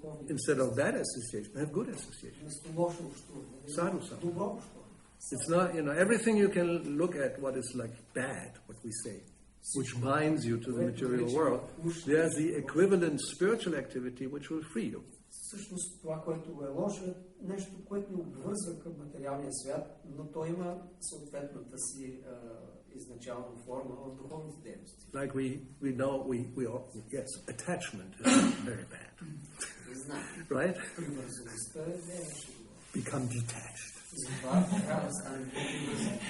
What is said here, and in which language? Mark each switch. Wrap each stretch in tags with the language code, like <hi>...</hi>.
<en>Instead of bad association, have good association. Sadhu. It's not, everything you can look at what is like bad, what we say, which binds you to the material world. There's the equivalent spiritual activity which will free you.</en> <bg>Всъщност това, което е лошо, е нещо, което ни обвързва към материалния свят, но то има съответната си изначална форма в духовните дейности.</bg> <en>Like we know, yes, attachment is very bad. Right?</en> <bg>Привързаността не е</bg> <en>Become detached.</en> <bg>затова трябва да станем привързани.</bg>